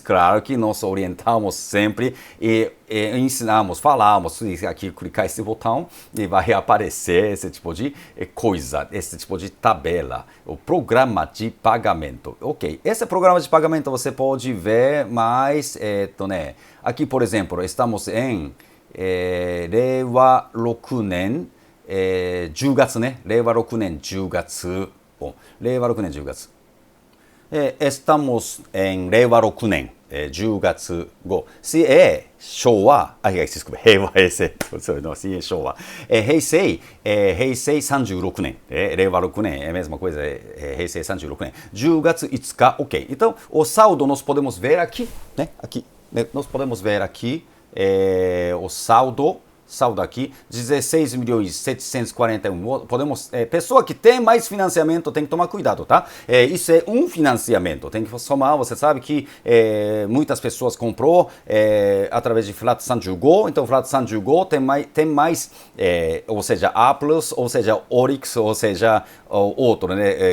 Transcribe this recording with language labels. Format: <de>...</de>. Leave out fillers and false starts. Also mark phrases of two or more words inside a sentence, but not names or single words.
<pt>Claro que nós orientamos sempre e ensinamos, falamos, aqui clicar esse botão e vai aparecer esse tipo de coisa, esse tipo de tabela, o programa de pagamento. Ok, esse programa de pagamento você pode ver mais, né? Aqui, por exemplo, estamos em Reiwa 6</pt> <ja>年10月ね。</ja> <pt>令和6年10月。令和6年10月。Estamos em 令和6年</pt> <ja>10月後。</ja> <pt>Se é 昭和、desculpa, 平和平成、se é 昭和。平成36年、令和6 年、é a mesma coisa,</pt> <ja>平成36年。10月5 日、ok.</ja> <pt>Então, o saldo nós podemos ver aqui, né? Aqui, né? Nós podemos ver aqui o saldo aqui, 16 milhões 741. Podemos, pessoa que tem mais financiamento tem que tomar cuidado, tá? Isso é um financiamento, tem que somar. Você sabe que muitas pessoas comprou através de Flat 35, então Flat 35 tem mais ou seja, A+, ou seja, Orix, ou seja, outro, né?</pt>